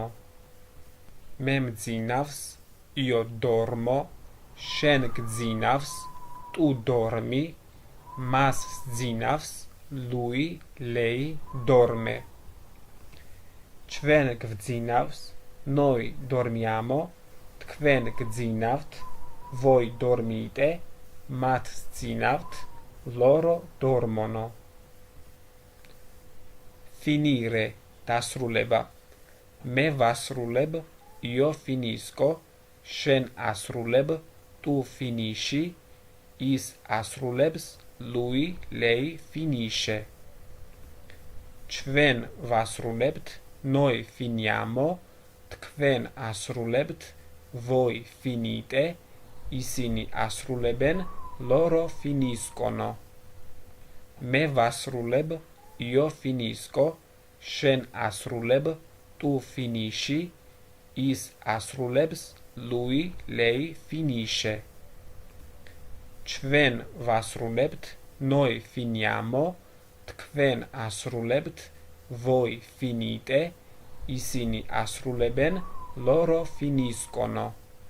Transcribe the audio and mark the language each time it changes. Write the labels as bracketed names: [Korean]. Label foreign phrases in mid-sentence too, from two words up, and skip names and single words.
[Georgian] მე მძინავს, [Italian] io dormo, [Georgian] შენ გძინავს, [Italian] tu dormi, [Georgian] მას სძინავს, [Italian] lui, lei dorme. [Georgian] ჩვენ გვძინავს, [Italian] noi dormiamo, [Georgian] თქვენ გძინავთ, [Italian] voi dormite, [Georgian] მათ სძინავთ, [Italian] loro dormono. finire, [Georgian] დასრულება. მე ვასრულებ, [Italian] io finisco, [Georgian] შენ ასრულებ, [Italian] tu finisci, [Georgian] ის ასრულებს, [Italian] lui, lei finisce. [Georgian] ჩვენ ვასრულებთ, [Italian] noi finiamo, [Georgian] თქვენ ასრულებთ, [Italian] voi finite, [Georgian] ისინი ასრულებენ, [Italian] loro finiscono. [Georgian] მე ვასრულებ, [Italian] io finisco, [Georgian] შენ ასრულებ, [Italian] tu finisci, [Georgian] ის ასრულებს, [Italian] lui, lei finisce. [Georgian] ჩვენ ვასრულებთ, [Italian] noi finiamo, [Georgian] თქვენ ასრულებთ, [Italian] voi finite, [Georgian] ისინი ასრულებენ, [Italian] loro finiscono.